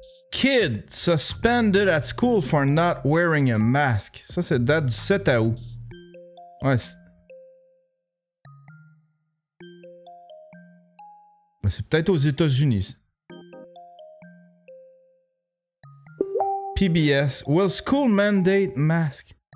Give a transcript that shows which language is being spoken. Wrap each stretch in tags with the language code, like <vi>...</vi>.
<en>Kid suspended at school for not wearing a mask.</en> <fr>Ça, c'est date du 7 août. Ouais, c'est peut-être aux États-Unis.</fr> <en>PBS. Will school mandate mask?</en>